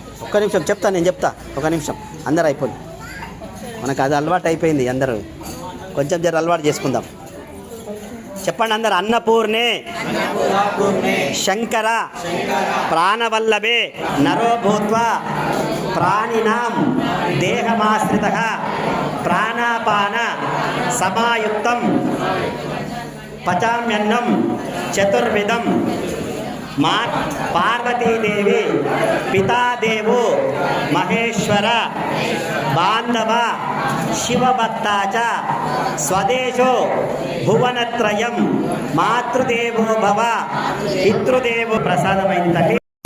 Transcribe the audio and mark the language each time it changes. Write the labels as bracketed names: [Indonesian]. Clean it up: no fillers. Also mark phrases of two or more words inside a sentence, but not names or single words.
[Telugu] ఒక్క నిమిషం చెప్తా, నేను చెప్తా, ఒక నిమిషం. అందరు అయిపోయింది, మనకు అది అలవాటు అయిపోయింది. అందరూ కొంచెం జర అలవాటు చేసుకుందాం. చెప్పండి అందరు. [Sanskrit] అన్నపూర్ణే శంకర ప్రాణవల్లభే నరో భూత్వా ప్రాణినాం దేహమాశ్రితః ప్రాణాపాన సమాయుక్తం పచామ్యన్నం చతుర్విధం మా పార్వతీదేవి పితాదేవో మహేశ్వర బాంధవ శివభక్త చ స్వదేశో భువనత్రయం మాతృదేవో భవ పితృదేవో ప్రసాదమైందటి.